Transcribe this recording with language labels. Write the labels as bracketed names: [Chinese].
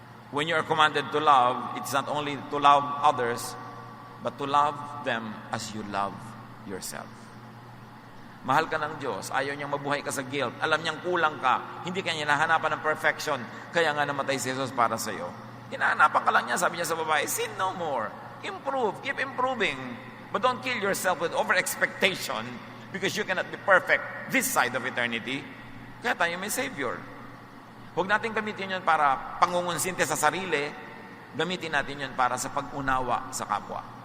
[English] When you are commanded to love, it's not only to love others, but to love them as you love yourself. [Filipino] Mahal ka ng Diyos, ayaw niyang mabuhay ka sa guilt, alam niyang kulang ka, hindi ka niya nahanapan ng perfection, kaya nga namatay si Jesus para sa iyo. Hinahanapan ka lang niya, sabi niya sa babae, [English] sin no more, improve, keep improving, but don't kill yourself with over-expectation because you cannot be perfect this side of eternity. [Filipino] Kaya tayo may Savior. Huwag natin gamitin yun para pangungunsinte sa sarili, gamitin natin yun para sa pag-unawa sa kapwa.